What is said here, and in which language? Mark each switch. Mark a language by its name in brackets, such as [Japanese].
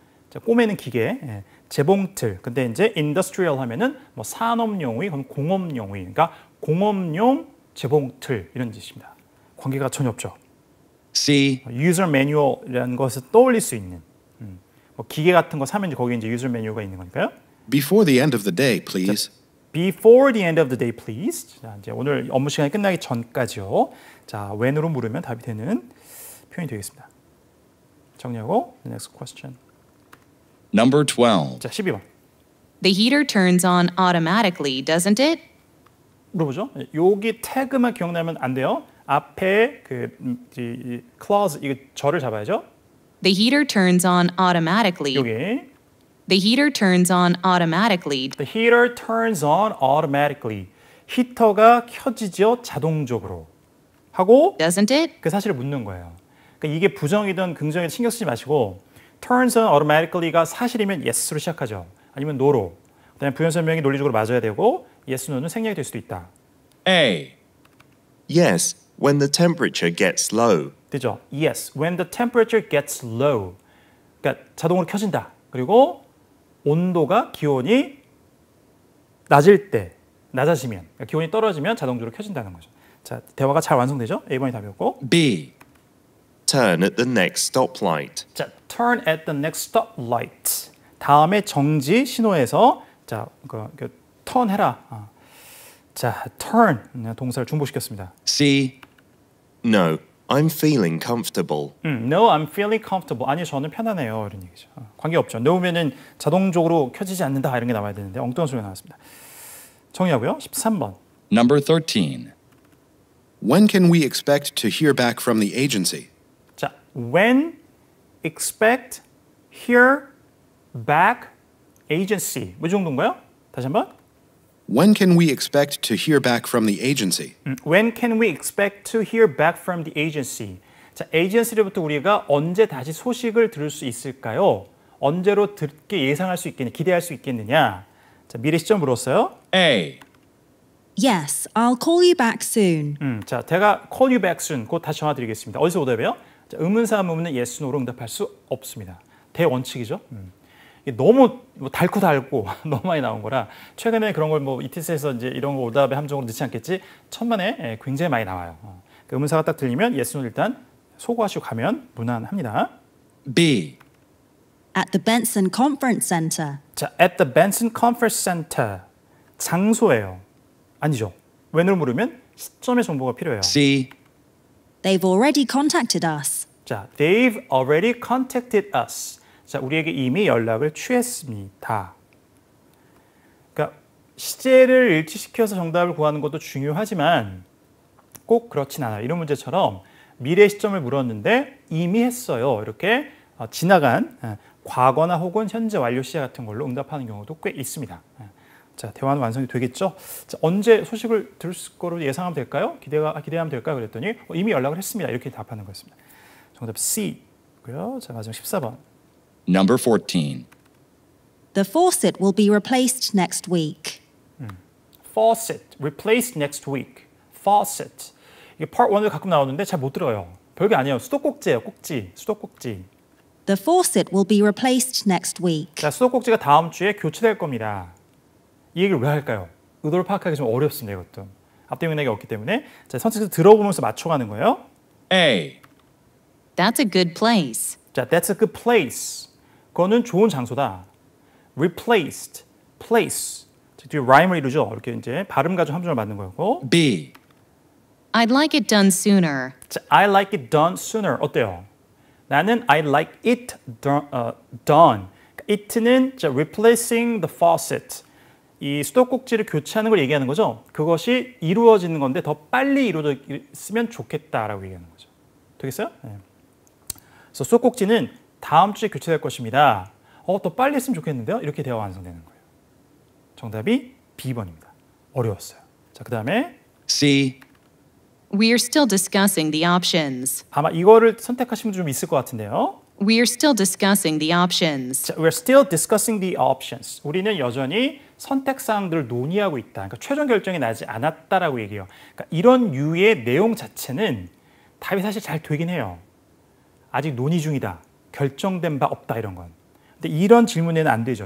[Korean] 자, 꼬매는 기계, 재봉틀. 근데 이제 industrial 하면은 뭐 산업용의, 공업용의, 그러니까 공업용 재봉틀 이런 뜻입니다. 관계가 전혀 없죠. [English] C. [Korean] user manual이라는 것을 떠올릴 수 있는. 뭐 기계 같은 거 사면 이제 거기에 이제 user manual가 있는 거니까요. [English] Before the end of the day, please. Before the end of the day, please. [Korean] 자, 이제 오늘 업무 시간이 끝나기 전까지요. 자, when으로 물으면 답이 되는 표현이 되겠습니다. [English] 정리하고 the next question. Number 12. [Korean] 자, 12번. [English] The heater turns on automatically, doesn't it? [Korean] 물어보죠. 여기 태그만 기억나면 안 돼요. 앞에 clause 이거 절을 잡아야죠. [English] The heater turns on automatically. [Korean] 여기 [English] The heater turns on automatically. The heater turns on automatically. [Korean] 히터가 켜지죠 자동적으로. 하고 [English] Doesn't it? [Korean] 그 사실을 묻는 거예요. 그러니까 이게 부정이든 긍정이든 신경 쓰지 마시고 [English] turns on automatically [Korean] 가 사실이면 yes로 시작하죠. 아니면 no로. 그다음에 부연 설명이 논리적으로 맞아야 되고 yes, no는 생략이 될 수도 있다. [English] A. Yes, when the temperature gets low. [Korean] 되죠? [English] Yes, when the temperature gets low. [Korean] 그러니까 자동으로 켜진다. 그리고 온도가 기온이 낮을 때, 낮아지면, 그러니까 기온이 떨어지면 자동적으로 켜진다는 거죠. 자, 대화가 잘 완성되죠? A번이 답이었고. [English] B. Turn at the next stoplight. 자, turn at the next stoplight. [Korean] 다음에 정지 신호에서 자, turn 해라. 자, turn 동사를 중복시켰습니다. [English] C. No, I'm feeling comfortable. No, I'm feeling comfortable. [Korean] 아니, 저는 편하네요. 이런 얘기죠. 관계없죠. no면은 자동적으로 켜지지 않는다 이런 게 나와야 되는데 엉뚱한 소리가 나왔습니다. 정리하고요. 13번. [English] Number 13. When can we expect to hear back from the agency? 자, when expect hear back agency. [Korean] 뭐 정도인가요? 다시 한번. [English] When can we expect to hear back from the agency? When can we expect to hear back from the agency? [Korean] 자, 에이전시로부터 우리가 언제 다시 소식을 들을 수 있을까요? 언제로 듣게 예상할 수 있겠냐, 기대할 수 있겠느냐? 자, 미래 시점 물었어요. [English] A. Yes, I'll call you back soon. 자, 제가 call you back soon. [Korean] 곧 다시 전화 드리겠습니다. 어디서 오답이에요? 자, 의문사 의문은 yes, no로 응답할 수 없습니다. 대원칙이죠. 이게 너무 닳고 너무 많이 나온 거라 최근에 그런 걸 뭐 ETS에서 이제 이런 거 오답의 함정으로 넣지 않겠지 천만에 굉장히 많이 나와요. 그 의문사가 딱 들리면 yes, no 일단 소거하시고 가면 무난합니다. [English] B. At the Benson Conference Center. 자, at the Benson Conference Center. [Korean] 장소예요. 아니죠. when으로 물으면 시점의 정보가 필요해요. [English] C. They've already contacted us. 자, they've already contacted us. [Korean] 자, 우리에게 이미 연락을 취했습니다. 그러니까 시제를 일치시켜서 정답을 구하는 것도 중요하지만 꼭 그렇진 않아요. 이런 문제처럼 미래 시점을 물었는데 이미 했어요. 이렇게 지나간 과거나 혹은 현재 완료 시제 같은 걸로 응답하는 경우도 꽤 있습니다. 자, 대화는 완성이 되겠죠? 자, 언제 소식을 들을 거로 예상하면 될까요? 기대하면 될까요? 그랬더니 이미 연락을 했습니다. 이렇게 답하는 거였습니다. 정답 C고요. 자, 마지막 14번. [English] Number 14. The faucet will be replaced next week. Faucet, replaced next week. Faucet. [Korean] 이게 part 1에 가끔 나오는데 잘 못 들어요. 별게 아니에요. 수도꼭지예요. 꼭지. 수도꼭지. [English] The faucet will be replaced next week. [Korean] 자, 수도꼭지가 다음 주에 교체될 겁니다. 이 얘기를 왜 할까요? 의도를 파악하기 좀 어렵습니다. 이것도. 앞뒤 맥락이 없기 때문에 자, 선택해서 들어보면서 맞춰가는 거예요. [English] A. That's a good place. 자, that's a good place. [Korean] 그거는 좋은 장소다. [English] Replaced, place. [Korean] 뒤에 rhyme을 이루죠. 이렇게 이제 발음 가지고 함정을 만든 거고. [English] B. I'd like it done sooner. 자, I like it done sooner. 어때요? 나는 I like it done. it는 자, replacing the faucet. [Korean] 이 수도꼭지를 교체하는 걸 얘기하는 거죠. 그것이 이루어지는 건데 더 빨리 이루어졌으면 좋겠다라고 얘기하는 거죠. 되겠어요? 네. 그래서 수도꼭지는 다음 주에 교체될 것입니다. 더 빨리 했으면 좋겠는데요. 이렇게 대화가 완성되는 거예요. 정답이 B번입니다. 어려웠어요. 자, 그 다음에 [English] C. We're still discussing the options. [Korean] 아마 이거를 선택하신 분 좀 있을 것 같은데요. [English] We're still discussing the options. 자, we're still discussing the options. [Korean] 우리는 여전히 선택 사항들을 논의하고 있다. 그러니까 최종 결정이 나지 않았다라고 얘기해요. 그러니까 이런 유의 내용 자체는 답이 사실 잘 되긴 해요. 아직 논의 중이다. 결정된 바 없다 이런 건. 근데 이런 질문에는 안 되죠.